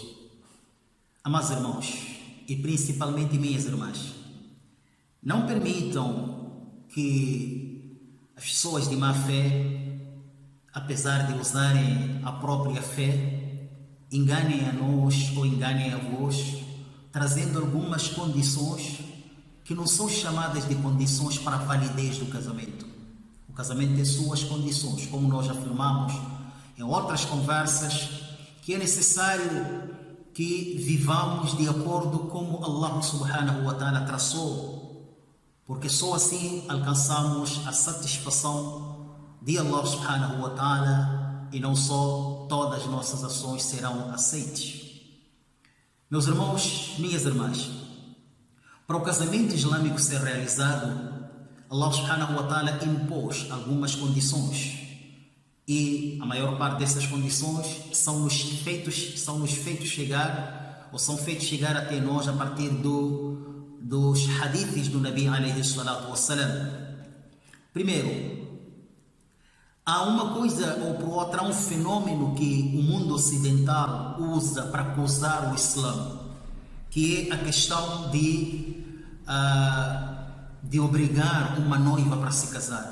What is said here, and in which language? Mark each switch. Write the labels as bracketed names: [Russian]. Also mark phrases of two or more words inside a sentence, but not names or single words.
[Portuguese] Amados irmãos, e principalmente minhas irmãs, não permitam que as pessoas de má fé, apesar de usarem a própria fé, enganem a nós ou enganem a vós, trazendo algumas condições que não são chamadas de condições para a validez do casamento. O casamento tem suas condições, como nós afirmamos em outras conversas, que é necessário que vivamos de acordo com como [Arabic] الله سبحانه وتعالى [Portuguese] traçou, porque só assim alcançamos a satisfação de [Arabic] الله سبحانه وتعالى [Portuguese] e não só todas as nossas ações serão aceites. Meus irmãos, minhas irmãs, para o casamento islâmico ser realizado, [Arabic] الله سبحانه وتعالى [Portuguese] impôs algumas condições e a maior parte dessas condições são feitos chegar até nós a partir dos hadiths do [Arabic] النبي عليه الصلاة والسلام. [Portuguese] Primeiro, há uma coisa ou por outra, há um fenômeno que o mundo ocidental usa para acusar o Islã, que é a questão de obrigar uma noiva para se casar.